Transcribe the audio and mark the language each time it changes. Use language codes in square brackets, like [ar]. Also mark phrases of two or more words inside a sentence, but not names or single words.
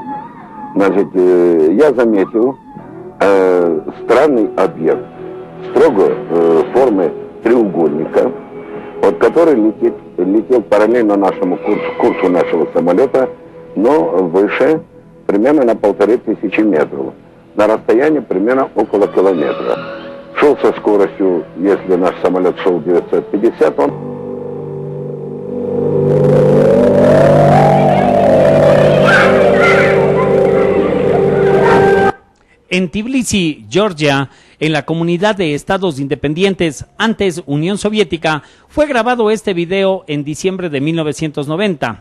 [ru] Значит, я заметил странный объект, строго формы треугольника, вот, который летел параллельно нашему курсу нашего самолета, но выше, примерно на 1500 метров, на расстоянии примерно около километра. Шел со скоростью, если наш самолет шел 950, он... [es] En Tbilisi, Georgia, en la comunidad de Estados Independientes, antes Unión Soviética, fue grabado este video en diciembre de 1990.